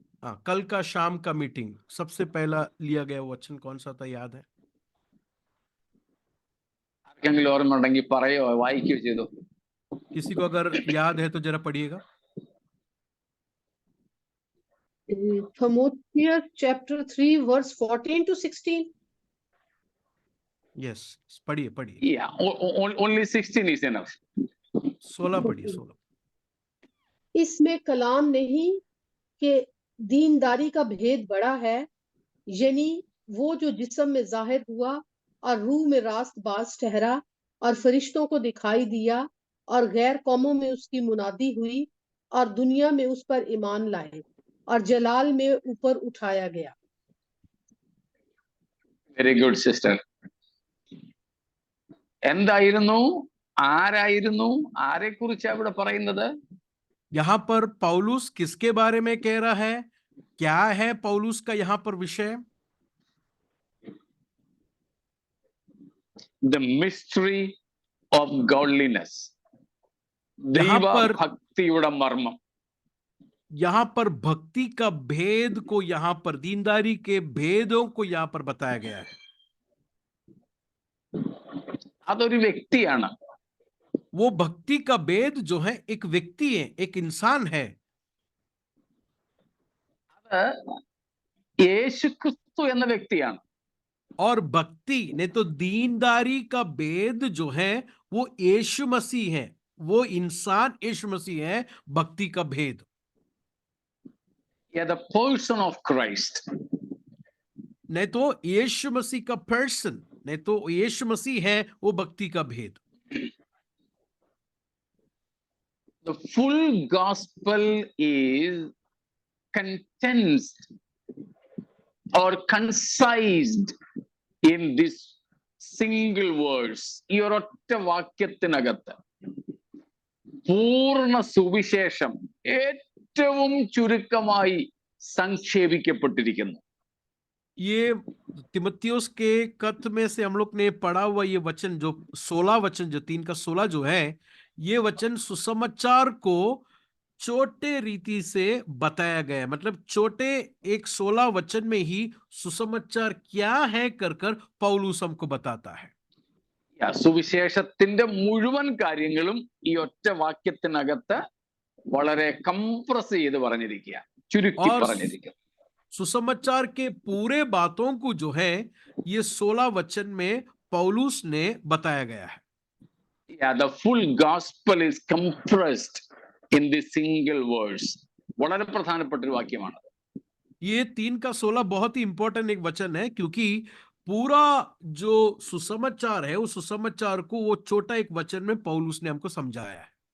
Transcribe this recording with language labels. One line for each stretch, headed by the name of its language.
Hindi: हाँ, कल का शाम का मीटिंग, सबसे पहला लिया गया वचन कौन सा था, याद है?
Malayalam: ആർക്കെങ്കിലും ഓർമ്മ ഉണ്ടെങ്കിൽ പറയോ, വായിക്കുകയോ ചെയ്തോ?
Hindi: किसी को अगर याद है तो जरा पढ़िएगा.
English: Timotheus chapter 3 verse 14 to 16.
Hindi: Yes, पढ़िए पढ़िए.
English: Yeah, only 16 is enough.
Hindi: 16 पढ़िए, 16. इसमें कलाम नहीं कि दीनदारी का भेद बड़ा है, यानी वो जो जिस्म में जाहिर हुआ और रूह में रास्त बाज ठहरा और फरिश्तों को दिखाई दिया और गैर कौमों में उसकी मुनादी हुई और दुनिया में उस पर ईमान लाए और जलाल में ऊपर उठाया गया.
English: Very good sister.
Malayalam: എന്തായിരുന്നു, ആരായിരുന്നു, ആരെക്കുറിച്ചാണ് ഇവിടെ പറയുന്നത്?
Hindi: यहाँ पर पौलुस किसके बारे में कह रहा है? क्या है पौलुस का यहाँ पर विषय?
English: The mystery of godliness.
Hindi: यहाँ पर
Malayalam: ഭക്തിയുടെ മർമ്മം.
Hindi: यहाँ पर भक्ति का भेद को, यहाँ पर दीनदारी के भेदों को यहाँ पर बताया गया है.
Malayalam: അതൊരു വ്യക്തിയാണ്.
Hindi: वो भक्ति का भेद जो है एक व्यक्ति है, एक इंसान है.
Malayalam: അത് യേശുക്രിസ്തു എന്ന വ്യക്തിയാണ്.
Hindi: और भक्ति नहीं तो दीनदारी का भेद जो है वो यीशु मसीह है, वो इंसान यीशु मसीह है. भक्ति का भेद
English: The person of Christ.
Hindi: नहीं तो यीशु मसीह का पर्सन, नहीं तो यीशु मसीह है वो भक्ति का भेद.
English: The full gospel is condensed or concised in this single verse.
Malayalam: ഈ ഒരൊറ്റ വാക്യത്തിനകത്ത് പൂർണ്ണ സുവിശേഷം ഏറ്റവും ചുരുക്കമായി സംക്ഷേപിക്കപ്പെട്ടിരിക്കുന്നു.
Hindi: ये तिमुथियुस के पत्र में से हम लोग ने पढ़ा हुआ ये वचन, जो 16 वचन, जो 3 का 16 जो है, ये वचन सुसमाचार को छोटे रीति से बताया गया. मतलब छोटे एक 16 वचन में ही सुसमाचार क्या है कर कर पौलुस हमको बताता है.
Malayalam: സുവിശേഷത്തിന്റെ മുഴുവൻ കാര്യങ്ങളും ഈ ഒറ്റ വാക്യത്തിനകത്ത് വളരെ കംപ്രസ് ചെയ്ത് പറഞ്ഞിരിക്കുക, ചുരുക്കി പറഞ്ഞിരിക്കുക.
Hindi: सुसमाचार के पूरे बातों को जो है ये 16 वचन में पौलुस ने बताया गया है।
English: Yeah, the full gospel is compressed in this single verse.
Malayalam: വളരെ പ്രധാനപ്പെട്ട ഒരു വാക്യമാണ്.
Hindi: ये 3 का 16 बहुत ही इंपॉर्टेंट एक वचन है, क्योंकि पूरा जो सुसमाचार है उस सुसमाचार को वो छोटा एक वचन में पौलुस ने हमको समझाया है।